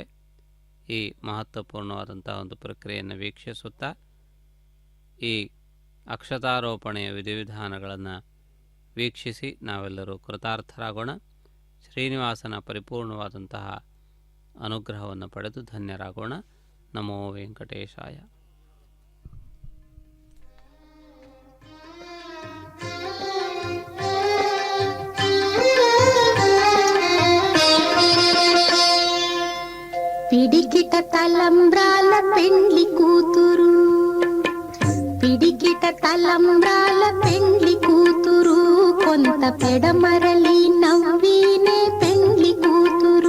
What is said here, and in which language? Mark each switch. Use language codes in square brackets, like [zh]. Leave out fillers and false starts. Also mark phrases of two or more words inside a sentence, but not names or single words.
[kn] ಈ ಮಹತ್ವಪೂರ್ಣವಾದಂತಹ ಒಂದು ಪ್ರಕ್ರಿಯೆಯನ್ನು ವೀಕ್ಷಿಸುತ್ತಾ ಈ ಅಕ್ಷತಾರೋಪಣೆಯ ವಿಧಿವಿಧಾನಗಳನ್ನು ವೀಕ್ಷಿಸಿ ನಾವೆಲ್ಲರೂ ಕೃತಾರ್ಥರಾಗೋಣ. ಶ್ರೀನಿವಾಸನ ಪರಿಪೂರ್ಣವಾದಂತಹ ಅನುಗ್ರಹವನ್ನು ಪಡೆದು ಧನ್ಯರಾಗೋಣ. [sa] ನಮೋ ವೆಂಕಟೇಶಾಯ. [te] పిడికిట తలంబ్రాల పెండ్లి కూతురు, పిడికిట తలంబ్రాల పెండ్లి కూతురు, కొంత పెడమరలి నవ్వీనే పెండ్లి కూతురు.